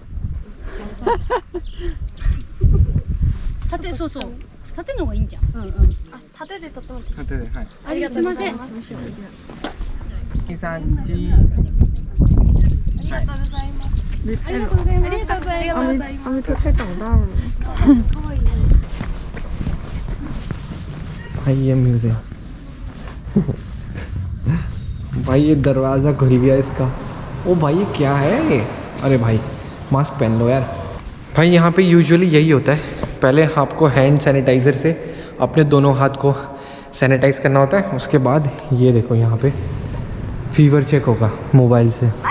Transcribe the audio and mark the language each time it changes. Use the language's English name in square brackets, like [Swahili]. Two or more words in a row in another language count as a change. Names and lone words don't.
[Japanese] 縦、そうそう。縦の方がいいんじゃん。縦でとてもらって。縦で、はい。ありがとうございます。 2、3チーズ。ありがとうございます。ありがとうございます。ありがとうございます。 [Chinese] 他看到的。 [Hindi] भाई ये म्यूजियम भाई ये दरवाज़ा खुल गया इसका। ओ भाई ये क्या है ये? अरे भाई मास्क पहन लो यार। भाई यहाँ पे यूजुअली यही होता है, पहले आपको [English] hand sanitizer [Hindi] से अपने दोनों हाथ को सैनिटाइज़ करना होता है, उसके बाद ये देखो यहाँ पे [English] fever check [Hindi] होगा मोबाइल से।